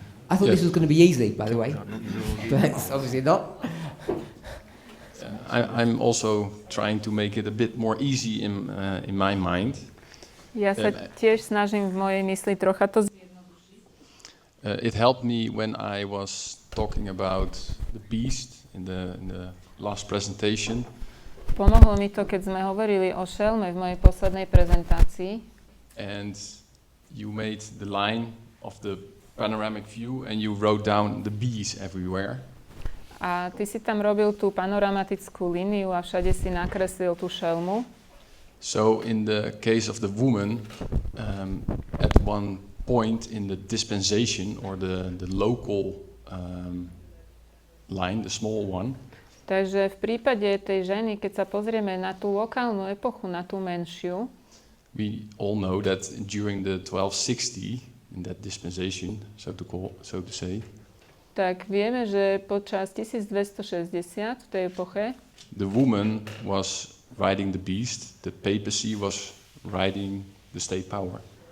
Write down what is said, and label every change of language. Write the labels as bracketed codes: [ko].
[en] I thought this was going to be easy, by the way, but it's obviously not. I'm also trying to make it a bit more easy in my mind. [sk] Ja sa tiež snažím v mojej mysli trocha to [en] It helped me when I was talking about the beast in the last presentation. [sk] Pomohlo mi to, keď sme hovorili o šelme v mojej poslednej prezentácii. [en] And you made the line of the panoramic view and you wrote down the bees everywhere. [sk] A ty si tam robil tú panoramatickú líniu a všade si nakreslil tú šelmu. [en] So in the case of the woman, at one point in the dispensation or the local line, the small one. [sk] Takže v prípade tej ženy, keď sa pozrieme na tú lokálnu epochu, na tú menšiu, [en] we all know that during the 1260, in that dispensation, so to say, [sk] tak vieme, že počas 1260 v tej epoche [en] the woman was riding the beast, the papacy was riding the state power.